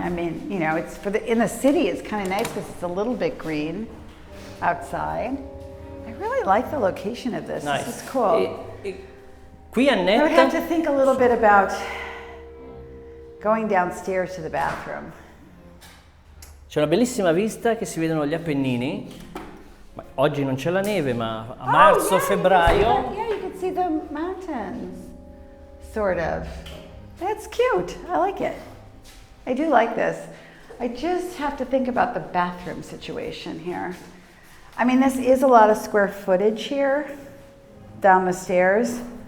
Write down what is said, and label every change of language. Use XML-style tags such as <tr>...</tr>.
<en>I mean, you know, it's in the city, it's kind of nice because it's a little bit green outside. I really like the location of this. Nice. This is cool.</en> <it>Qui</it> <en>I would have to Annette, think a little bit about going downstairs to the bathroom.</en> <it>c'è una bellissima vista che si vedono gli Appennini. Ma oggi non c'è la neve, ma a marzo, febbraio.</it> <en>Yeah, you can see the mountains, sort of. That's cute. I like it. I do like this. I just have to think about the bathroom situation here. I mean, this is a lot of square footage here down the stairs.</en>